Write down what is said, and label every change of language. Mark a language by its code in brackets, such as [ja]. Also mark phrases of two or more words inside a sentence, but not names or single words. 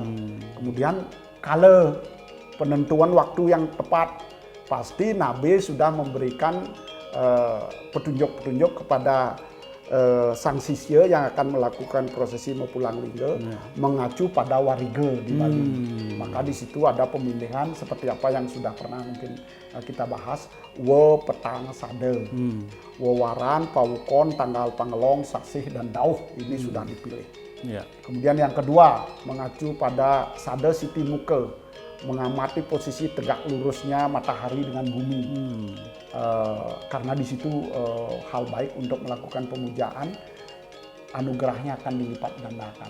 [id] Kemudian kala penentuan waktu yang tepat, pasti Nabi sudah memberikan petunjuk-petunjuk kepada sang sisya yang akan melakukan prosesi Mapulang Lingga mengacu pada wariga di Bali. Maka di situ ada pemilihan seperti apa yang sudah pernah mungkin kita bahas, petang sade, waran, pawukon, tanggal pangelong, saksih dan dauh, ini sudah dipilih. Kemudian yang kedua mengacu pada sade siti muka, mengamati posisi tegak lurusnya matahari dengan bumi. Karena di situ hal baik untuk melakukan pemujaan, anugerahnya akan dilipat gandakan.